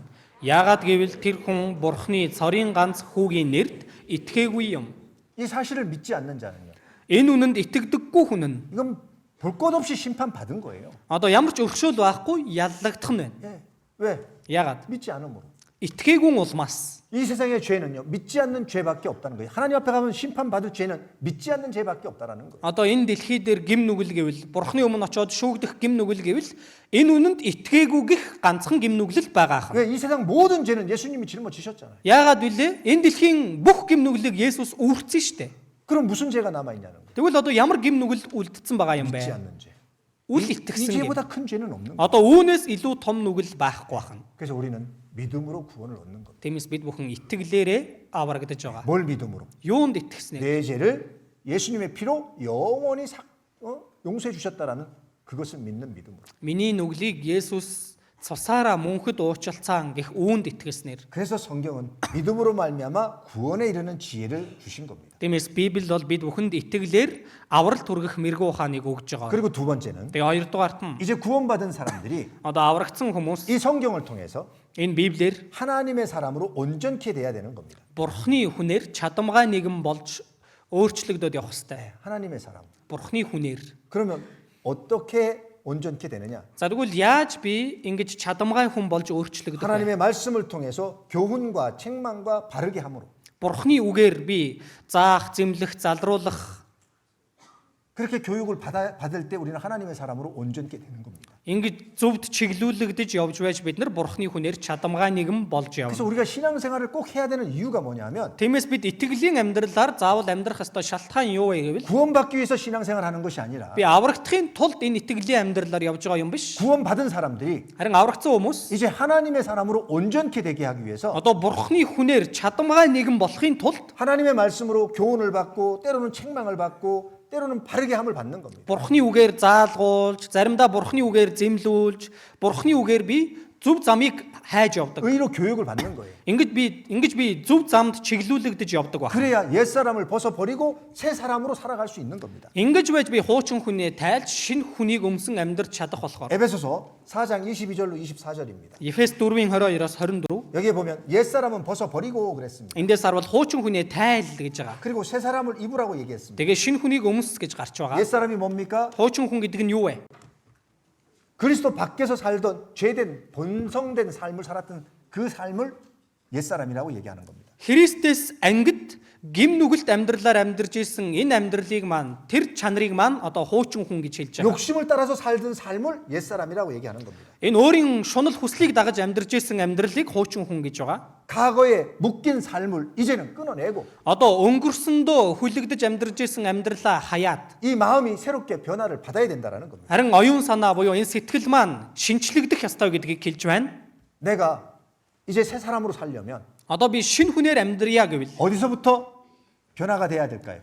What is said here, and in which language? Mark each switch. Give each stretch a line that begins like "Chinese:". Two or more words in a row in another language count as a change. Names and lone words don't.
Mongolian: Яагаад гэвэл тэр хүн Бурхны цорын ганц хүүгийн нэрд итгээгүй юм.
Korean: 이 사실을 믿지 않는 자는요.
Mongolian: Энэ үнэнд итгэдэггүй хүн нь
Korean: 이건 볼 것 없이 심판 받은 거예요.
Mongolian: одоо ямар ч өршөөл байхгүй яллагдах нь байна.
Korean: 예. 왜?
Mongolian: Яагаад?
Korean: 믿지 않음으로.
Mongolian: Итгээгүй улмаас
Korean: 이 세상의 죄는요. 믿지 않는 죄밖에 없다는 거예요. 하나님 앞에 가면 심판 받을 죄는 믿지 않는 죄밖에 없다라는 거예요.
Mongolian: одоо энэ дэлхий дээр гим нүгэл гэвэл Бурхны өмнө очиод шүүгдэх гим нүгэл гэвэл энэ үнэнд итгээгүй гих ганцхан гим нүглэл байгаа хаа.
Korean: 왜 이 세상 모든 죄는 예수님이 짊어지셨잖아요.
Mongolian: Яагаад вүлээ? Энэ дэлхийн бүх гим нүглийг Есүс үүрцэн штэ.
Korean: 그럼 무슨 죄가 남아 있냐는 거예요.
Mongolian: Тэгвэл одоо ямар гим нүгэл үлдсэн байгаа юм
Korean: 믿지
Mongolian: бэ?
Korean: 않는 죄.
Mongolian: Үл
Korean: 이
Mongolian: итгэсэн гим.
Korean: 죄보다 큰 죄는 없는 거예요.
Mongolian: Одоо үүнээс илүү том нүгэл байхгүй байна.
Korean: 그래서 우리는 믿음으로 구원을 얻는 겁니다.
Mongolian: Тиймээс бид бүхэн итгэлээрээ аврагдаж байгаа.
Korean: 뭘 믿음으로?
Mongolian: Юунд итгэснээр?
Korean: 내 죄를 예수님의 피로 영원히 용서해 주셨다라는 그것을 믿는 믿음으로.
Mongolian: Миний нүглийг Есүс цусаараа мөнхөд уучлалцаан гэх үүнд итгэснээр.
Korean: 그래서 성경은 믿음으로 말미암아 구원에 이르는 지혜를 주신 겁니다.
Mongolian: Тиймээс Библи бол бид бүхэнд итгэлээр авралт хүргэх мэрэгүү ухааныг өгж байгаа.
Korean: 그리고 두 번째는
Mongolian: Тэгээ хоёрдугаарт нь
Korean: 이제 구원받은 사람들이
Mongolian: одоо аврагдсан хүмүүс
Korean: 이 성경을 통해서
Mongolian: энэ Библиэр
Korean: 하나님의 사람으로 온전케 돼야 되는 겁니다.
Mongolian: Бурхны хүнээр чадамгай нэгэн болж өөрчлөгдөд явах ёстой.
Korean: 하나님의 사람.
Mongolian: Бурхны хүнээр.
Korean: 그러면 어떻게 온전케 되느냐?
Mongolian: За тэгвэл яаж би ингэж чадамгай хүн болж өөрчлөгдөх вэ?
Korean: 하나님의 말씀을 통해서 교훈과 책망과 바르게 함으로.
Mongolian: Бурхны үгээр би заах, зэмлэх, залруулах
Korean: 그렇게 교육을 받을 때 우리는 하나님의 사람으로 온전케 되는 겁니다.
Mongolian: ингэж зөвд чиглүүлэгдэж явж байж бид нар Бурхны хүнээр чадамгай нэгэн болж
Korean: 그래서
Mongolian: явна.
Korean: 우리가 신앙생활을 꼭 해야 되는 이유가 뭐냐면
Mongolian: Тиймээс бид итгэлийн амьдралаар заавал амьдрах ёстой шалтгаан юу вэ гэвэл
Korean: 구원받기 위해서 신앙생활하는 것이 아니라
Mongolian: би аврагдахын тулд энэ итгэлийн амьдралаар явж байгаа юм биш.
Korean: 구원받은 사람들이
Mongolian: Харин аврагдсан хүмүүс
Korean: 이제 하나님의 사람으로 온전케 되게 하기 위해서
Mongolian: одоо Бурхны хүнээр чадамгай нэгэн болохын тулд
Korean: 하나님의 말씀으로 교훈을 받고 때로는 책망을 받고 때로는 바르게 함을 받는 겁니다.
Mongolian: Бурхны үгээр заалгуулж, заримдаа Бурхны үгээр зэмлүүлж, Бурхны үгээр би зөв замыг хайж явдаг.
Korean: 의로 교육을 받는 거예요.
Mongolian: Ингэж би зөв замд чиглүүлэгдэж явдаг байна.
Korean: 그래야 옛사람을 벗어버리고 새 사람으로 살아갈 수 있는 겁니다.
Mongolian: Ингэж байж би хуучин хүнээ тайлж шинэ хүнийг өмсөн амьдрч чадах болохоор.
Korean: 에베소서 4장 22절로 24절입니다.
Mongolian: Ефес 4-ийн 22-оос 24.
Korean: 여기에 보면 옛사람은 벗어버리고 그랬습니다.
Mongolian: Эндээс харвал хуучин хүнээ тайл гэж байгаа.
Korean: 그리고 새 사람을 입으라고 얘기했습니다.
Mongolian: Тэгээ шинэ хүнийг өмс гэж гарч байгаа.
Korean: 옛사람이 뭡니까?
Mongolian: Хуучин хүн гэдэг нь юу вэ?
Korean: 그리스도 밖에서 살던 죄된 본성된 삶을 살았던 그 삶을 옛사람이라고 얘기하는 겁니다.
Mongolian: Христэс ангид гим нүгэлт амьдралаар амьдарч исэн энэ амьдралыг маань тэр чанарыг маань одоо хуучин хүн гэж хэлж байгаа.
Korean: 욕심을 따라서 살던 삶을 옛사람이라고 얘기하는 겁니다.
Mongolian: Энэ өөрийн шунал хүслийг дагаж амьдарч исэн амьдралыг хуучин хүн гэж байгаа.
Korean: 과거에 묶인 삶을 이제는 끊어내고
Mongolian: Одоо өнгөрсөндөө хүлэгдэж амьдарч исэн амьдралаа хаяад
Korean: 이 마음이 새롭게 변화를 받아야 된다라는 겁니다.
Mongolian: харин оюун санаа буюу энэ сэтгэл маань шинчлэгдэх ёстой гэдгийг хэлж байна.
Korean: 내가 이제 새 사람으로 살려면
Mongolian: Одоо би шинэ хүнээр амьдрья гэвэл
Korean: 어디서부터 변화가 돼야 될까요?